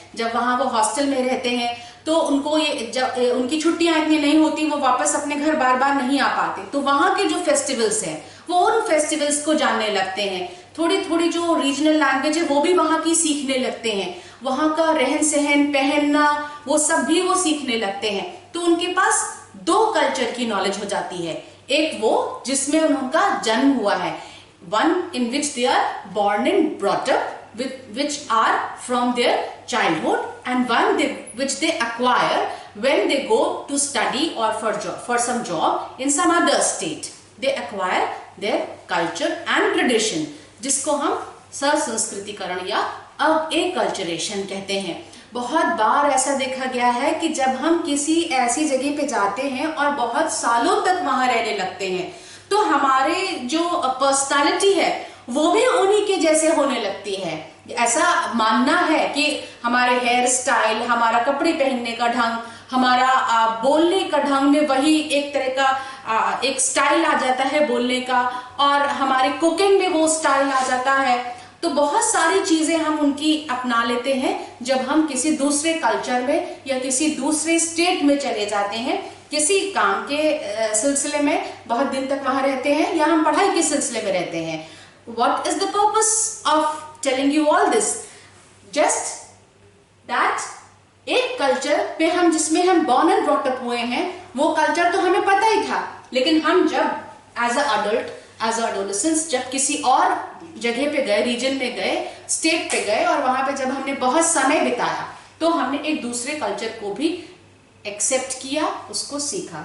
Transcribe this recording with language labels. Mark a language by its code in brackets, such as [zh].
[hi] जब वहाँ वो हॉस्टल में रहते हैं तो उनको ये, जब उनकी छुट्टियां इतनी नहीं होती, वो वापस अपने घर बार बार नहीं आ पाते, तो वहाँ के जो फेस्टिवल्स हैं वो उन फेस्टिवल्स को जानने लगते हैं। थोड़ी थोड़ी जो रीजनल लैंग्वेज है वो भी वहाँ की सीखने लगते हैं। वहाँ का रहन सहन, पहनना, वो सब भी वो सीखने लगते हैं। तो उनके पास दो कल्चर की नॉलेज हो जाती है। एक वो जिसमें उनका जन्म हुआ है, [en] one in which they are born and brought up, which are from their childhood, and one which they acquire when they go to study or for some job in some other state. They acquire their culture and tradition, [hi] जिसको हम ससंस्कृतिकरण या acculturation कहते हैं। बहुत बार ऐसा देखा गया है कि जब हम किसी ऐसी जगह पे जाते हैं और बहुत सालों तक वहां रहने लगते हैं तो हमारे जो पर्सनालिटी है वो भी उन्हीं के जैसे होने लगती है। ऐसा मानना है कि हमारे हेयर स्टाइल, हमारा कपड़े पहनने का ढंग, हमारा बोलने का ढंग में वही एक तरह का एक स्टाइल आ जाता है बोलने का, और हमारे कुकिंग में वो स्टाइल आ जाता है। तो बहुत सारी चीजें हम उनकी अपना लेते हैं जब हम किसी दूसरे कल्चर में या किसी दूसरे स्टेट में चले जाते हैं, किसी काम के सिलसिले में बहुत दिन तक वहां रहते हैं या हम पढ़ाई के सिलसिले में रहते हैं। [en] What is the purpose of telling you all this? [hi] Just that एक कल्चर पे हम, जिसमें हम [en] born and brought up [hi] हुए हैं, वो कल्चर तो हमें पता ही था, लेकिन हम जब as a adult, as a adolescence, जब किसी और जगह पे गए, रीजन में गए, स्टेट पे गए और वहां पे जब हमने बहुत समय बिताया तो हमने एक दूसरे कल्चर को भी एक्सेप्ट किया, उसको सीखा।